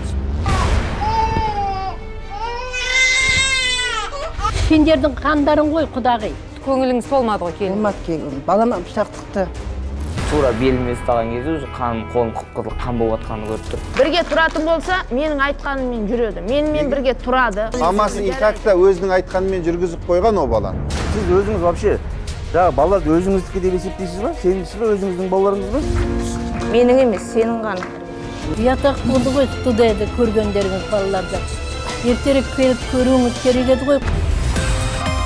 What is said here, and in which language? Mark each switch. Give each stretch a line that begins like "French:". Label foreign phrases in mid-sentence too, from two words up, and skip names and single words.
Kazakh: Сендердің қандарың ғой, құдағи. Көңіліңіз толмады ғой келін. Болмады келін. Балама пышақ тықты. Тура беліме ұстаған кезде уже қаным, қолым қып-қызыл қан болып жатқанын көріп тұр. Бірге тұратын болса, менің айтқаныммен жүреді. Менімен бірге тұрады. Мамасы
Russian: и как-то
Kazakh: өзінің айтқанымен жүргізіп қойған о баланы. Сіз өзіңіз вообще жаңағы балаларды өзіңіздікі деп есептейсіз ба? Сеніңіз бе, өзіңіздің балаларыңыз ба? Менің емес, сенің ғана. Ұятақ болды ғой студияда көргендеріңіз балаларды. Ертерек келіп көруіңіз керек еді ғой.